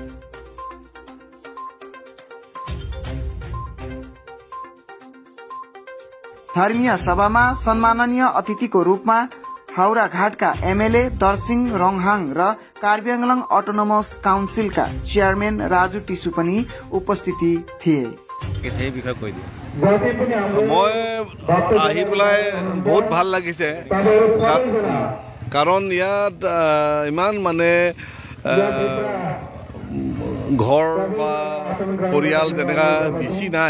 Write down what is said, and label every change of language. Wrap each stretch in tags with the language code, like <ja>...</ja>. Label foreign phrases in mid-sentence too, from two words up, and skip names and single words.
<ne>धर्मीय सभामा सम्माननीय अतिथिको रूपमा हाउरा घाटका एमएलए दर्सिङ रङहाङ र कार्बी आंगलाङ अटोनोमस काउन्सिलका चेयरम्यान राजु टिसु पनि उपस्थिति थिए।</ne> <as>মই আহি পেলাই বহুত ভাল লাগিছে, কাৰণ ইয়াত ইমান মানে ঘৰ বা পৰিয়াল তেনেকা বেছি নাই।</as>